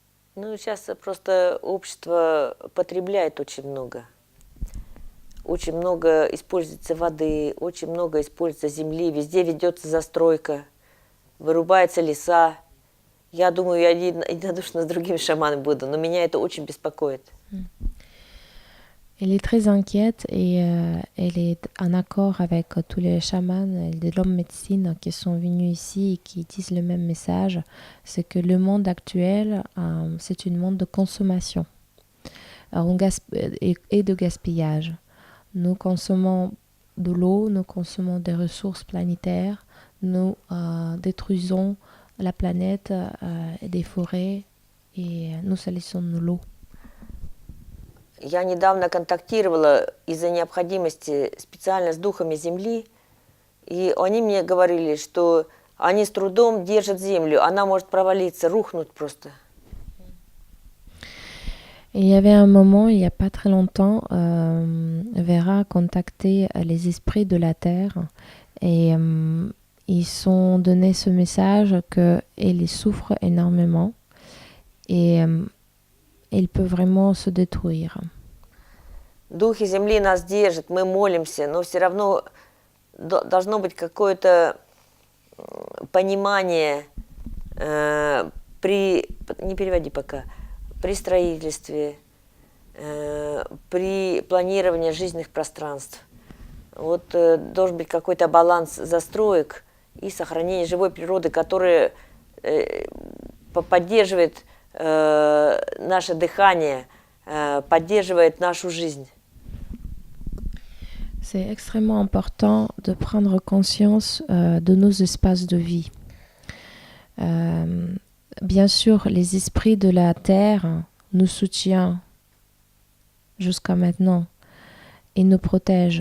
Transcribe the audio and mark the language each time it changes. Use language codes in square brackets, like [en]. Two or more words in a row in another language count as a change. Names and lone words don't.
[ru] Ну, сейчас просто общество потребляет очень много. Очень много используется воды, очень много используется земли, везде ведется застройка, вырубаются леса. Я думаю, я единодушно с другими шаманами буду, но меня это очень беспокоит. [fr] Elle est très inquiète et elle est en accord avec tous les chamans et de l'homme médecine qui sont venus ici et qui disent le même message, c'est que le monde actuel, c'est un monde de consommation et de gaspillage. Nous consommons de l'eau, nous consommons des ressources planétaires, nous détruisons la planète et des forêts et nous salissons l'eau. [ru] Я недавно контактировала из-за необходимости специально с духами Земли, и они мне говорили, что они с трудом держат Землю, она может провалиться, рухнуть просто. [fr] Et il y avait un moment, il n'y a pas très longtemps, Vera a contacté les esprits de la Terre et ils ont donné ce message qu'elle souffre énormément et elle peut vraiment se détruire. [ru] Духи Земли нас держат, мы молимся, но все равно должно быть какое-то понимание не переводи пока, при строительстве, при планировании жизненных пространств. Вот должен быть какой-то баланс застроек и сохранение живой природы, которая поддерживает наше дыхание, поддерживает нашу жизнь. [fr] C'est extrêmement important de prendre conscience de nos espaces de vie. Bien sûr, les esprits de la Terre nous soutiennent jusqu'à maintenant et nous protègent.